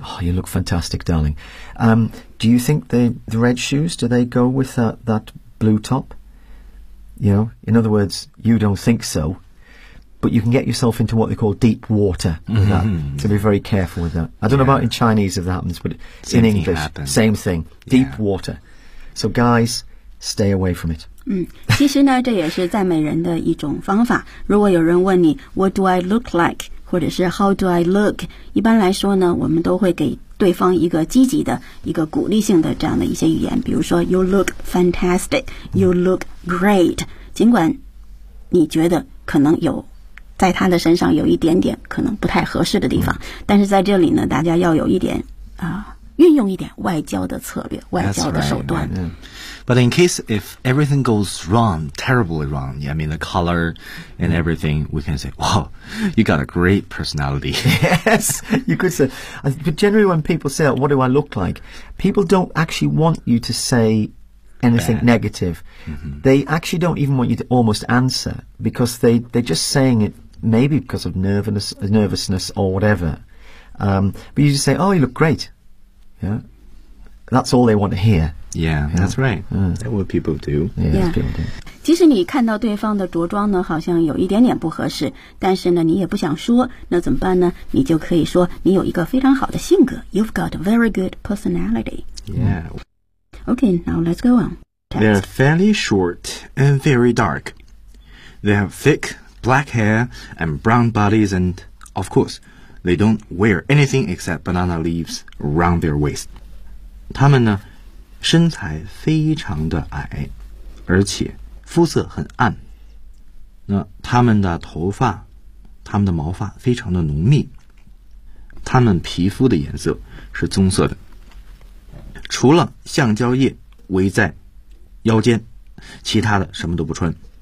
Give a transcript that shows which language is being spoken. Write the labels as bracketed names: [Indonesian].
[English] Oh, you look fantastic, darling. Do you think the red shoes, do they go with that blue top? You know, in other words, you don't think so. But you can get yourself into what they call deep water with that. So be very careful with that. I don't know about in Chinese if that happens, but in English, same thing. Deep water. So guys, stay away from it. [Chinese] 其实呢这也是赞美人的一种方法。如果有人问你 [English] What do I look like? [Chinese] 或者是 [English] How do I look? [Chinese] 一般来说呢我们都会给对方一个积极的一个鼓励性的这样的一些语言。比如说 [English] You look fantastic, you look great. [Chinese] 尽管你觉得可能有在他的身上有一点点可能不太合适的地方。但是在这里呢大家要有一点运用一点外交的策略外交的手段。 [English] But in case if everything goes wrong, terribly wrong, yeah, I mean the color and everything, we can say, wow, you got a great personality. Yes, you could say. But generally when people say, what do I look like? People don't actually want you to say anything negative. Mm-hmm. They actually don't even want you to almost answer because they're just saying it maybe because of nervousness or whatever. But you just say, oh, you look great. Yeah, that's all they want to hear. Yeah, that's right. That's what people do. Yeah. [Chinese] 即使你看到对方的着装呢，好像有一点点不合适，但是呢，你也不想说，那怎么办呢？你就可以说你有一个非常好的性格。 [English] You've got a very good personality. Yeah. Okay, now let's go on. They're fairly short and very dark. They have thick black hair and brown bodies, and of course, they don't wear anything except banana leaves around their waist. [Chinese] 他们呢？身材非常的矮，而且肤色很暗。那他们的头发，他们的毛发非常的浓密。他们皮肤的颜色是棕色的。除了橡胶叶围在腰间，其他的什么都不穿。